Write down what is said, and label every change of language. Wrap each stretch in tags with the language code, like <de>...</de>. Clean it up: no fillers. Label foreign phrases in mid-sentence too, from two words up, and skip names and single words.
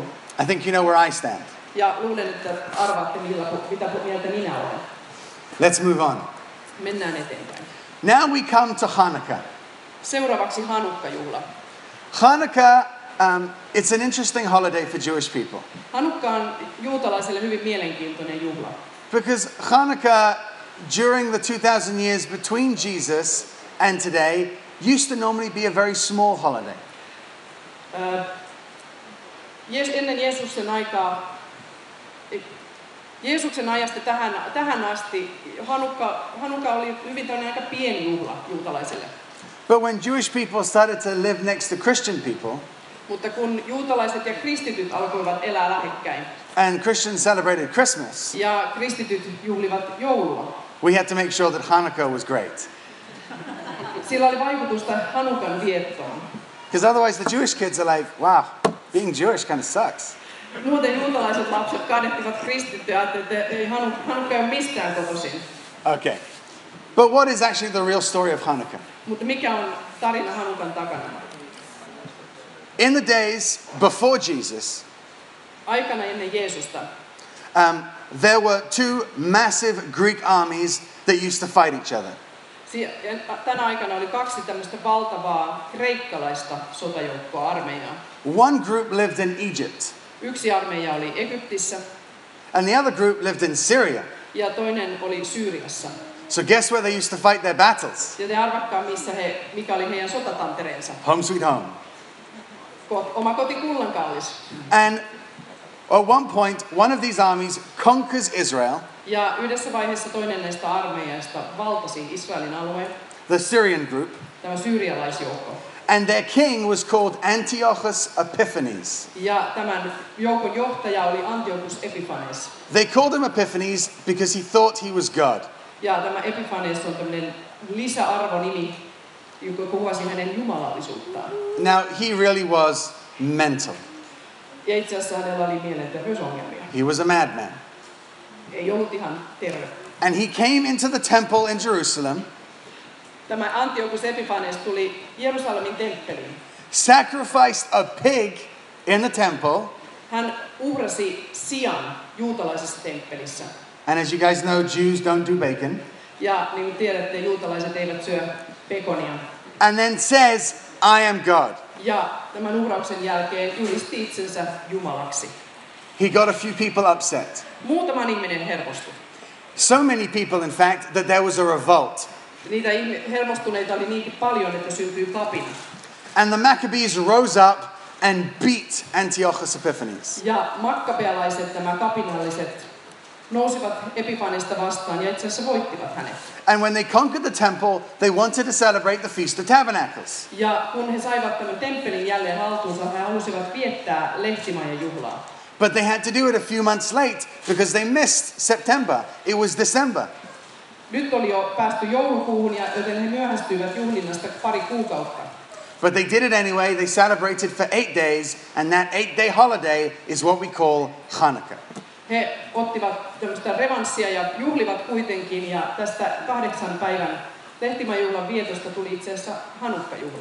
<en>I think you know where I stand.</en> <fi>Ja luulen, että arvaatte, mitä mieltä minä olen.</fi> <en>Let's move on.</en> <fi>Mennään eteenpäin.</fi> <en>Now we come to Hanukkah.</en> <fi>Seuraavaksi Hanukka-juhla.</fi> <en>Hanukkah, it's an interesting holiday for Jewish people.</en> <fi>Hanukka on juutalaisille hyvin mielenkiintoinen juhla.</fi> <en>Because Hanukkah, during the 2000 years between Jesus and today, used to normally be a very small holiday.</en> <fi>Ennen Jeesuksen ajasta tähän asti Hanukka oli hyvin aika pieni juhla juutalaisille.</fi> <en>But when Jewish people started to live next to Christian people,</en> <fi>Mutta kun juutalaiset ja kristityt alkoivat elää lähekkäin</fi> <en>and Christians celebrated Christmas,</en> <fi>ja kristityt juhlivat joulua,</fi> <en>we had to make sure that Hanukkah was great.</en> <fi>sillä oli vaikutusta Hanukan viettoon.</fi> <en>Because otherwise the Jewish kids are like, wow, being Jewish kind of sucks.</en> <fi>Muuten juutalaiset lapset kadehtivat kristittyjä, että ei Hanukka ei ole mistään kotoisin.</fi> <en>Okay. But what is actually the real story of Hanukkah?</en> <fi>Mutta mikä on tarina Hanukan takana?</fi> <en>In the days before Jesus,</en> <fi>Aikana ennen Jeesusta</fi> <en>there were two massive Greek armies that used to fight each other.</en> <fi>Tänä aikana oli kaksi tämmöistä valtavaa kreikkalaista sotajoukkoa, armeijaa.</fi> <en>One group lived in Egypt,</en> <fi>Yksi armeija oli Egyptissä</fi> <en>and the other group lived in Syria.</en> <fi>ja toinen oli Syyriassa.</fi> <en>So guess where they used to fight their battles?</en> <fi>Ja te arvatkaa, mikä oli heidän sotatantereensa.</fi> <en>Home sweet home.</en> <fi>Oma koti kullankallis.</fi> <en>And at one point, one of these armies conquers Israel,</en> <fi>Ja yhdessä vaiheessa toinen näistä armeijasta valtasi Israelin alueen,</fi> <en>the Syrian group,</en> <fi>tämä syyrialaisjoukko.</fi> <en>and their king was called Antiochus Epiphanes.</en> <fi>Ja tämän joukon johtaja oli Antiochus Epiphanes.</fi> <en>They called him Epiphanes because he thought he was God.</en> <fi>Ja tämä Epiphanes on tämmöinen lisäarvonimi, joka kuvasi hänen jumalallisuuttaan.</fi> <en>Now, he really was mental.</en> <fi>Ja itse asiassa hänellä oli mielenterveysongelmia.</fi> <en>He was a madman.</en> <fi>Ei ollut ihan terve.</fi> <en>And he came into the temple in Jerusalem,</en> <fi>Tämä Antiochus Epiphanes tuli Jerusalemin temppeliin.</fi> <en>sacrificed a pig in the temple,</en> <fi>Hän uhrasi sian juutalaisessa temppelissä.</fi> <en>and as you guys know, Jews don't do bacon,</en> <fi>Ja niin kuin tiedätte, juutalaiset eivät syö pekonia.</fi> <en>and then says, I am God.</en> <fi>Ja tämän uhrauksen jälkeen julisti itsensä Jumalaksi.</fi> <en>He got a few people upset.</en> <fi>Muutama ihminen hermostui.</fi> <en>So many people, in fact, that there was a revolt.</en> <fi>Niitä hermostuneita oli niinkin paljon, että syntyi kapina.</fi> <en>And the Maccabees rose up and beat Antiochus Epiphanes.</en> <fi>Ja makkabealaiset, nämä kapinalliset, nousivat Epiphanesta vastaan ja itse asiassa voittivat hänet.</fi> <en>And when they conquered the temple, they wanted to celebrate the Feast of Tabernacles.</en> <fi>Ja kun he saivat tämän temppelin jälleen haltuunsa, he halusivat viettää lehtimajan juhlaa.</fi> <en>But they had to do it a few months late because they missed September. It was December.</en> <fi>Nyt oli jo päästy joulukuuhun, joten he myöhästyivät juhlinnasta pari kuukautta.</fi> <en>But they did it anyway. They celebrated for 8 days, and that 8-day holiday is what we call Hanukkah.</en> <fi>He ottivat tämmöistä revanssia ja juhlivat kuitenkin, ja tästä 8 päivän lehtimajuhlan vietosta tuli itse asiassa Hanukka-juhla.</fi>